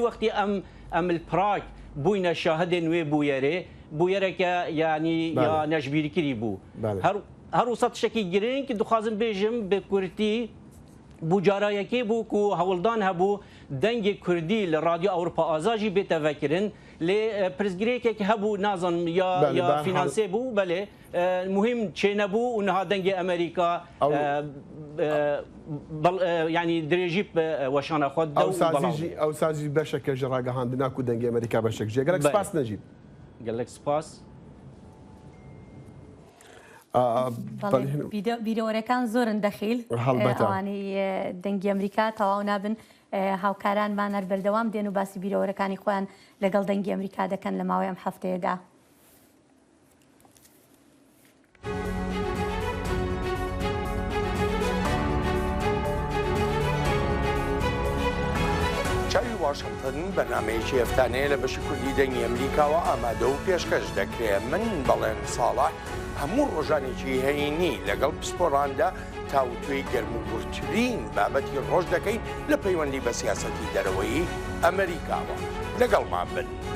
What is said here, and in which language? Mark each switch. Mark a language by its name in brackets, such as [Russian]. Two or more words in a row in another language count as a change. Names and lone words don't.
[Kurdish] wextî em li Prag bûyne şahidên wê bûyerê bûyereke yanî ya neşbîrkirî bû her wisa tişekî giring dixwazim bêjim bi Kurdî bû carayekê bû ku hewildan hebû dengê Kurdî li Radyo Ewropa Azad jî bête vekirin lê pirsgirêkek hebû nazanim ya finansê bû belê muhim çênebû û niha dengê Amerîka yanî dirêjî weşana xwe ew sazî beşeke ji ragihandina ku dengê Amerîka beşek jê gelek spas necîb gelek spas [Central Kurdish] ڤیدۆرەکان زۆرن دەخیل ئەوانەی دەنگی ئەمریکا تەواو نابن هاوکارانمان هەر بەردەوام دێن و باسی بیرۆرەکانی خۆیان لەگەڵ دەنگی ئەمریکا دەکەن لە ماوەی ئەم هەفتەیەدا. چاوی واشنگتن بەنامەیەکی هەفتانەیە لە بەشی کوردی دەنگی ئەمریکاوە ئامادە و پێشکەش دەکرێت من بەڵێن ساڵح هەموو ڕۆژانێکی هەینی لەگەڵ پسپۆڕاندا تاوتوێی گەرموگورترین بابەتی ڕۆژ دەکەین لە پەیوەندی بە سیاسەتی دەرەوەی ئەمریکاوە لەگەڵمان بن.